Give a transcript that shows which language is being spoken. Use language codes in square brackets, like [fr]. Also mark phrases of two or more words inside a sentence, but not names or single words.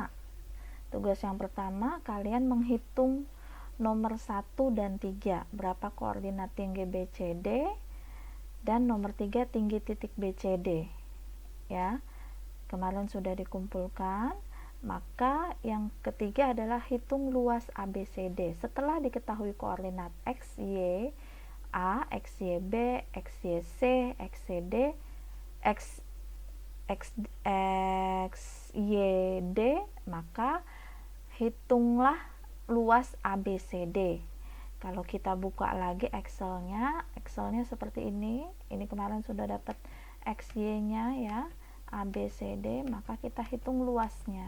[id] Tugas yang pertama kalian menghitung nomor 1 dan 3, berapa koordinat tinggi BCD, dan nomor 3 tinggi titik BCD ya. Kemarin sudah dikumpulkan. Maka yang ketiga adalah hitung luas ABCD. Setelah diketahui koordinat X, Y, A, X, Y, B, X, Y, C, X, Y, D, X, Y, D, maka hitunglah luas ABCD. Kalau kita buka lagi Excelnya seperti ini. Ini kemarin sudah dapat XY-nya ya, ABCD, maka kita hitung luasnya.